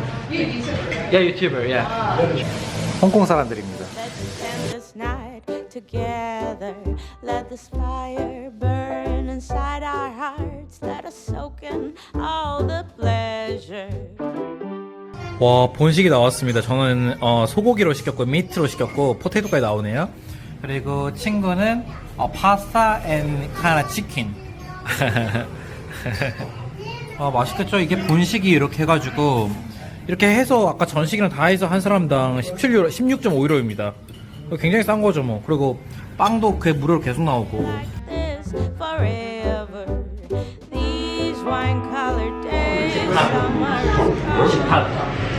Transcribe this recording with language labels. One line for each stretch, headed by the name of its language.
English: You YouTuber, right? Yeah, YouTuber, yeah.
Korean: 홍콩 사람들입니다.
English: Let's spend this night together. Let this fire burn inside our hearts. Let us soak in all the pleasure.
Korean: 와, 본식이 나왔습니다. 저는 소고기로 시켰고 미트로 시켰고 포테이토까지 나오네요. 그리고 친구는 파스타 앤 카나 치킨. 맛있겠죠? 이게 본식이 이렇게 해가지고 이렇게 해서 아까 전식이랑 다 해서 한 사람당 16.5유로입니다. 굉장히 싼 거죠 뭐. 그리고 빵도 그 무료로 계속 나오고.
English: this forever. These wine-colored days, summer is coming.